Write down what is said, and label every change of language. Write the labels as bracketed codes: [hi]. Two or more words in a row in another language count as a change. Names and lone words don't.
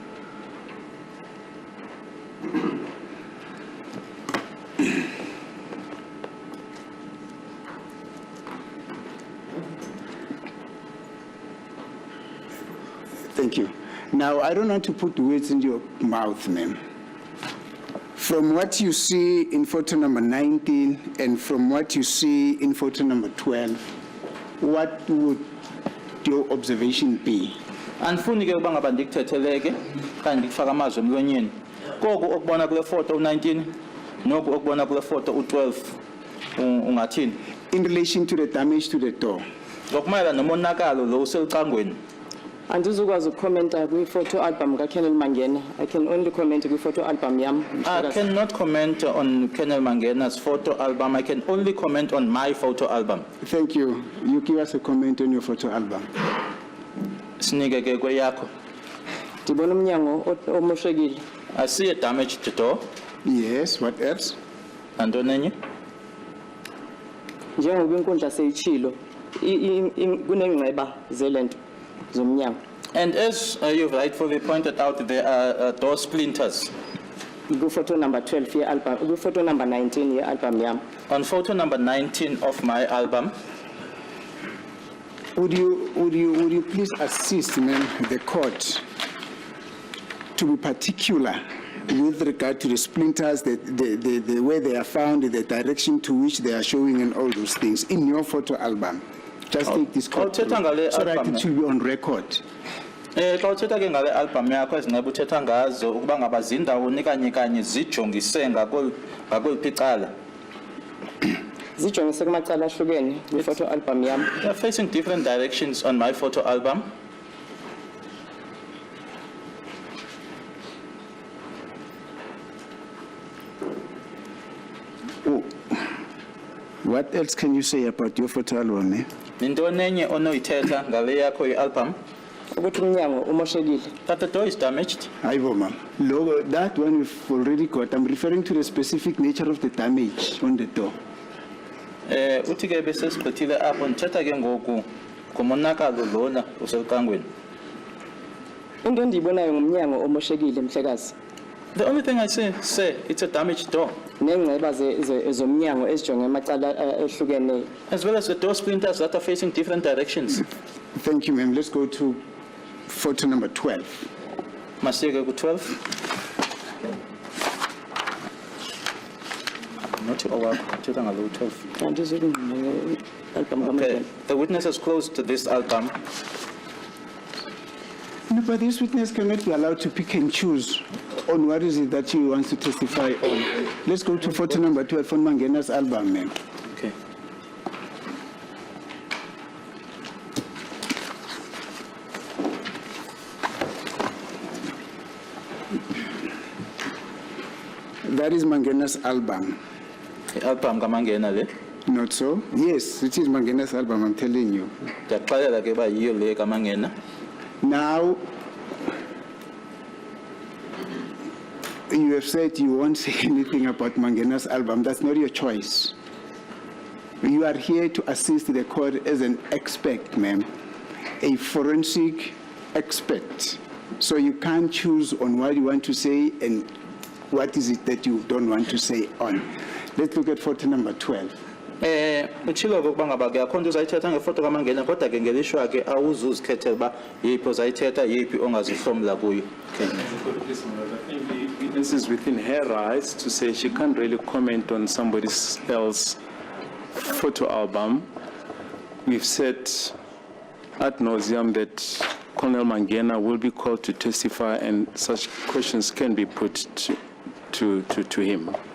[en] Thank you. Now, I don't want to put words in your mouth, ma'am. From what you see in photo number 19 and from what you see in photo number 12, what would your observation be? [xh] Andifuni ke uba ngaba ndikuthetheleke kanti ndikufaka amazwi emlonyeni. Koku okubona kule photo u19 noku okubona kule photo u12 ungathini? [en] In relation to the damage to the door, [xh] Ngokumayela nomonakalo lo uselicangweni. Andizukwazi ukukhomenta kwi-photo album kaKennel Mangena. [en] I can only comment [xh] kwi-photo album yam. [en] I cannot comment on Colonel Mangena's photo album. I can only comment on my photo album. thank you. You give us a comment on your photo album. [xh] Sinike ke kweyakho. Ndibona umnyango omoshekile. [en] I see a damaged door. Yes, what else? [xh] Nantoni enye? Njengoba inkundla seyitshilo, kunengceba zelento zomnyango. [en] And as you've rightfully pointed out, there are door splinters. Photo number 12 ye-album, photo number 19 [xh] ye-album yam. [en] On photo number 19 of my album, Would you please assist, ma'am, the court to be particular with regard to the splinters, the way they are found, the direction to which they are showing and all those things in your photo album? Just take this court I'll tell you so that album, it will be on record. [xh] xa uthetha ke ngale album yakho ezinqeba uthetha ngazo ukuba ngaba zindawoni kanye zijongise ngakweliphi icala. Zijongise kumacala ahlukene kwi-photo album yam. [en] They are facing different directions on my photo album. Oh, what else can you say about your photo album, eh? [xh] Nintoni enye onoyithetha ngale yakho i-album? Ukuthi umnyango umoshekile. [en] That the door is damaged. Aibo, ma'am. Logo, that one we've already got. I'm referring to the specific nature of the damage on the door. [xh] Uthi ke bese sigqithile apho ndithetha ke ngoku ngomonakalo lona uselicangweni. Into endiyibonayo ngumnyango omoshekile mhlekazi. [en] The only thing I say it's a damaged door. [xh] Nengceba zomnyango ezijonge amacala ehlukeneyo. [en] As well as the door splinters that are facing different directions. Thank you, ma'am. Let's go to photo number 12. [xh] Masiyeke ku-12. Not owakho, thetha ngalo u-12. Andizukungqina album [en] Okay, [xh] kaMangena. [en] the witness has closed this album. No, but this witness cannot be allowed to pick and choose on what is it that he wants to testify on. Let's go to photo number 12 on Mangena's album, ma'am. Okay. That is Mangena's album. [xh] I-album kaMangena le. [en] Not so? Yes, it is Mangena's album, I'm telling you. [xh] Ndiyakuxelela ke uba yiyo le kaMangena. [en] Now, you have said you won't say anything about Mangena's album. That's not your choice. You are here to assist the court as an expert, ma'am, a forensic expert. So you can't choose on what you want to say and what is it that you don't want to say on. Let's look at photo number 12. [xh] Utshilo ukuba ngaba ke akho nto uzayithetha ngefoto kaMangena kodwa ke ngelishwa ke awuzuzikhethela uba yiphi ozayithetha yiphi ongazihlomla kuyo. [en] Okay. I think the witness is within her rights to say she can't really comment on somebody else's photo album. We've said ad nauseum that Colonel Mangena will be called to testify and such questions can be put to him.